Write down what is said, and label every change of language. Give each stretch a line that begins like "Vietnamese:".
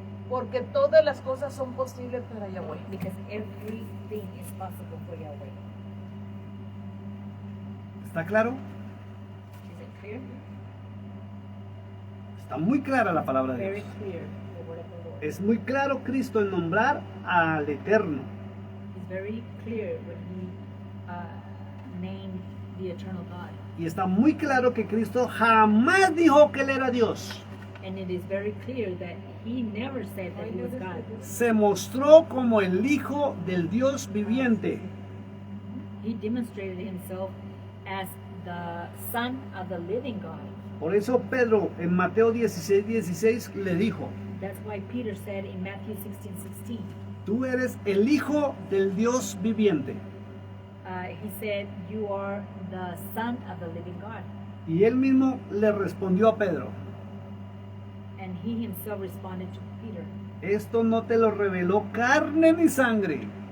Spanish: porque todas las cosas son posibles para Yahweh.
English: because everything is possible for Yahweh.
Spanish: ¿Está claro?
English: Is it clear?
Spanish: Está muy clara la palabra de
English: Very
Spanish: Dios.
English: clear, the word of the Lord.
Spanish: Es muy claro Cristo en nombrar al Eterno.
English: It's very clear when He named the eternal God.
Spanish: Y está muy claro que Cristo jamás dijo que Él era Dios.
English: And it is very clear that He never said that He was God.
Spanish: Se mostró como el Hijo del Dios viviente.
English: He demonstrated Himself as the Son of the living God.
Spanish: Por eso Pedro en Mateo 16:16 le dijo,
English: That's why Peter said in Matthew 16:16,
Spanish: tú eres el Hijo del Dios viviente.
English: he said, "You are the Son of the living God."
Spanish: Y él mismo le respondió a Pedro,
English: And He Himself responded to Peter,
Spanish: esto no te lo reveló carne ni sangre,